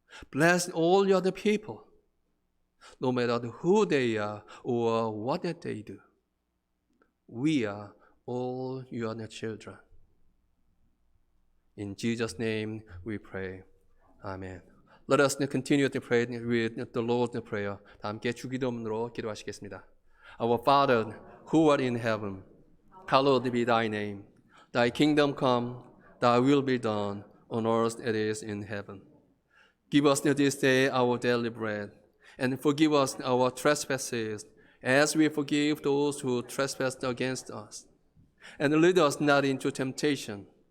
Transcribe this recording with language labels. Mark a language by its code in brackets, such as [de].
[en] Bless all your people, no matter who they are or what they do. We are all your children. In Jesus' name we pray. Amen. Let us continue to pray with the Lord's Prayer. [ko] 다 함께 주기도문으로 기도하시겠습니다. [en] Our Father, who art in heaven, hallowed be thy name. Thy kingdom come, thy will be done, on earth as it is in heaven. Give us this day our daily bread, and forgive us our trespasses, as we forgive those who trespass against us. And lead us not into temptation,